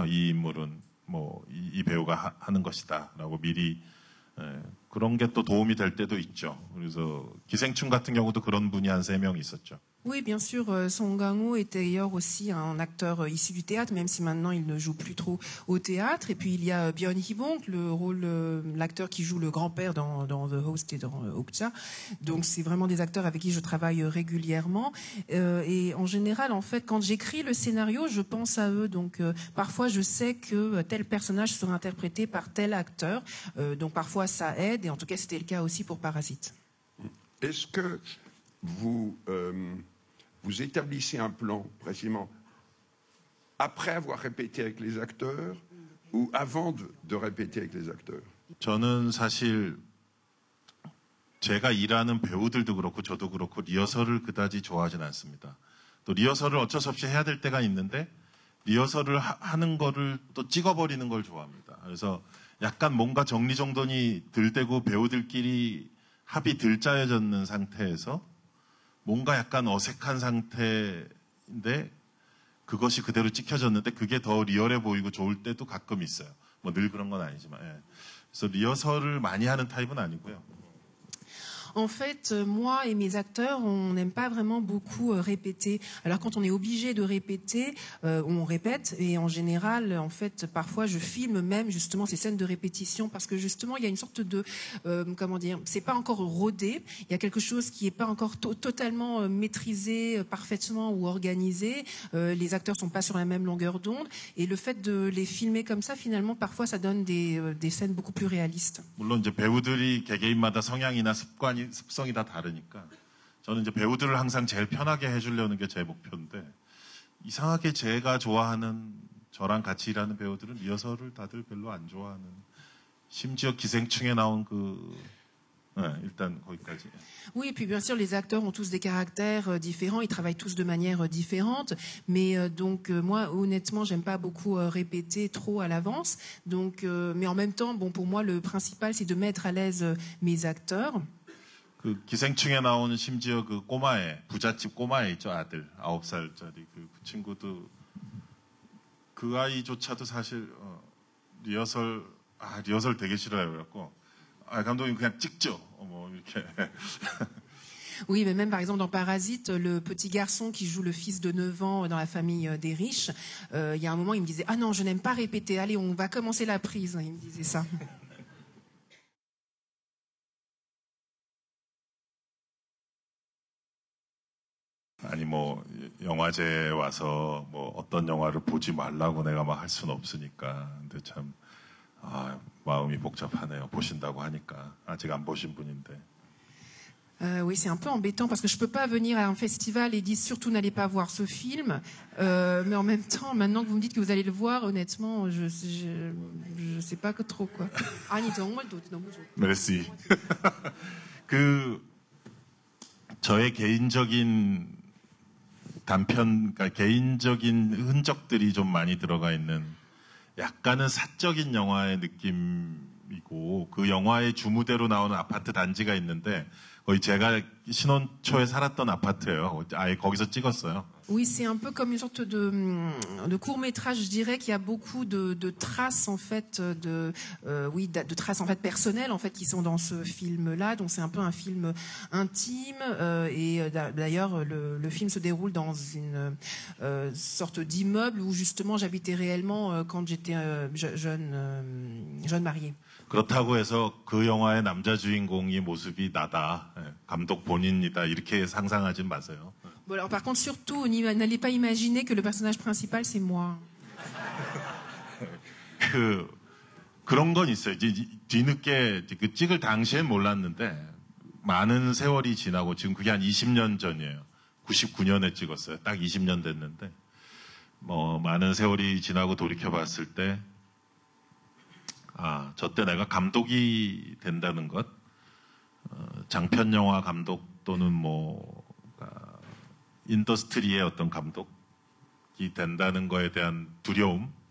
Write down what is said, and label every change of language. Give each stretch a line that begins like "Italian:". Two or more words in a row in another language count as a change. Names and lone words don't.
Korean: 이 인물은 뭐 이 배우가 하는 것이다라고 미리 그런 게 또 도움이 될 때도 있죠. 그래서 기생충 같은 경우도 그런 분이 한 3명 있었죠.
French: Oui, bien sûr, Song Kang-ho est d'ailleurs aussi un acteur issu du théâtre, même si maintenant il ne joue plus trop au théâtre. Et puis il y a Byun Hee-bong, l'acteur qui joue le grand-père dans The Host et dans Okja. Donc c'est vraiment des acteurs avec qui je travaille régulièrement. Et en général, en fait, quand j'écris le scénario, je pense à eux. Donc parfois, je sais que tel personnage sera interprété par tel acteur. Donc parfois, ça aide. Et en tout cas, c'était le cas aussi pour Parasite. Est-ce que vous établissez un plan précisément après avoir répété avec les acteurs ou avant de répéter avec les acteurs?
Korean: 저는 사실 제가 일하는 배우들도 그렇고 저도 그렇고 리허설을 그다지 좋아하진 않습니다. 또 리허설을 어쩔 수 없이 해야 될 때가 있는데 리허설을 하는 거를 또 찍어버리는 걸 좋아합니다. 그래서 약간 뭔가 정리정돈이 덜 되고 배우들끼리 합이 덜 짜여졌는 상태에서 뭔가 약간 어색한 상태인데 그것이 그대로 찍혀졌는데 그게 더 리얼해 보이고 좋을 때도 가끔 있어요. 뭐 늘 그런 건 아니지만. 그래서 리허설을 많이 하는 타입은 아니고요.
French: En fait, moi et mes acteurs, on n'aime pas vraiment beaucoup répéter. Alors quand on est obligé de répéter, on répète. Et en général, en fait, parfois je filme même justement ces scènes de répétition parce que justement il y a une sorte de, comment dire, c'est pas encore rodé. Il y a quelque chose qui est pas encore totalement maîtrisé parfaitement ou organisé. Les acteurs sont pas sur la même longueur d'onde. Et le fait de les filmer comme ça, finalement, parfois ça donne des scènes beaucoup plus réalistes.
Korean: 물론 이제 배우들이 개개인마다 성향이나 습성이 다 다르니까 저는 이제 배우들을 항상 제일 편하게 해주려는 게 제 목표인데 이상하게 제가 좋아하는 저랑 같이 일하는 배우들은 리허설을 다들 별로 안 좋아하는 심지어 기생충에 나온 그 일단 거기까지.
French: Oui, et puis bien sûr, les acteurs ont tous des caractères différents, ils travaillent tous de manière différente, mais donc moi, honnêtement, j'aime pas beaucoup répéter trop à l'avance. Donc, mais en même temps, bon, pour moi, le principal, c'est de mettre à l'aise mes acteurs.
Korean: 그 기생충에 나오는 심지어 그 꼬마애, 부잣집 꼬마애 있죠, 아들, 9살짜리 그 친구도 그 아이조차도 사실 리허설 되게 싫어요. 그래갖고 감독님 그냥 찍죠. 뭐 이렇게.
French: Oui, mais même par exemple dans Parasite, le petit garçon qui joue le fils de 9 ans dans la famille des riches, il y a un moment, il me disait « Ah non, je n'aime pas répéter, allez, on va commencer la prise ». Il me disait ça.
Korean: 아니 뭐 영화제에 와서 뭐 어떤 영화를 보지 말라고 내가 막 할 수는 없으니까. 근데 참 마음이 복잡하네요. 보신다고 하니까 아직 안 보신 분인데.
French: Oui, c'est un peu embêtant parce que je peux pas venir à un festival et dire surtout n'allez pas voir ce film. Mais en même temps, maintenant que vous me dites que vous allez le voir, honnêtement, je sais pas que trop quoi.
Korean: 아니 정말도 너무 좋아. merci. 그 저의 개인적인 그러니까 개인적인 흔적들이 좀 많이 들어가 있는 약간은 사적인 영화의 느낌이고 그 영화의 주무대로 나오는 아파트 단지가 있는데 거의 제가 신혼 초에 살았던 아파트예요. 아예 거기서 찍었어요.
French: Oui, c'est un peu comme une sorte de court-métrage. Je dirais qu'il y a beaucoup de traces en fait de traces en fait personnelles en fait qui sont dans ce film-là. Donc c'est un peu un film intime et d'ailleurs le film se déroule dans une sorte d'immeuble où justement j'habitais réellement quand j'étais jeune mariée.
Korean: 그렇다고 해서 그 영화의 남자 주인공의 모습이 나다, 감독 본인이다 이렇게 상상하진 마세요.
French: Bon, alors par contre surtout n'allez pas imaginer que le personnage principal c'est moi.
Korean: 그런 건 있어요. 이제 뒤늦게 그 찍을 당시엔 몰랐는데 많은 세월이 지나고 지금 그게 한 20년 전이에요. 99년에 찍었어요. 딱 20년 됐는데 뭐 많은 세월이 지나고 돌이켜 봤을 때 저때 내가 감독이 된다는 것, 장편 영화 감독 또는 뭐 인더스트리의 어떤 감독이 된다는 거에 대한 두려움,